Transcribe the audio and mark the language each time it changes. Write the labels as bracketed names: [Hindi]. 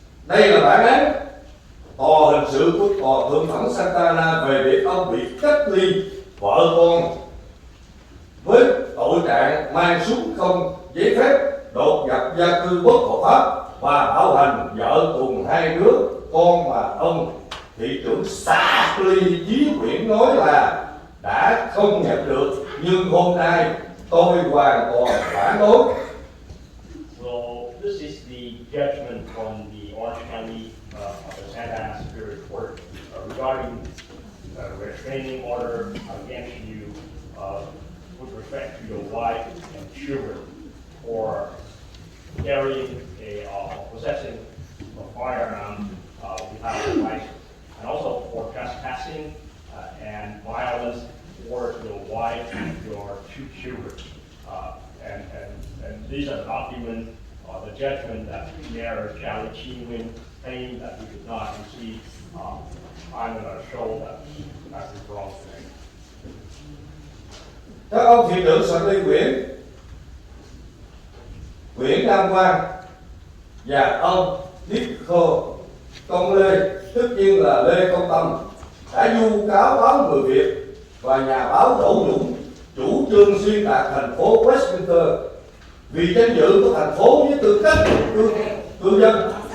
[Vietnamese] Đây là bản án tòa hình sự của tòa thượng thẩm Santa Ana về việc ông bị cách ly vợ con với tội trạng mang súng không giấy phép, đột nhập gia cư bất hợp pháp và bạo hành vợ cùng hai đứa con mà ông thị trưởng xã Ly Chí Nguyễn nói là đã không nhận được, nhưng hôm nay tôi hoàn toàn phản đối. [English] So this is the judgment from the Orange County of the Santa Ana Superior Court regarding restraining order against you with respect to your wife and children for carrying possessing a firearm without a license, and also for trespassing harassing and violence for your wife and your 2 children. And these are documents or the judgment that Mayor Charlie Chi Nguyen claimed that he did not receive. I'm going to show that is wrong thing. [Vietnamese] Các ông thị trưởng Sở Lý Nguyễn Đăng Quang và ông Nico Công Lê, tất nhiên là Lê Công Tâm, đã vu cáo báo Người Việt và nhà báo Đỗ Dũng chủ trương xuyên tạc thành phố Westminster vì danh dự của thành phố với tư cách cư dân.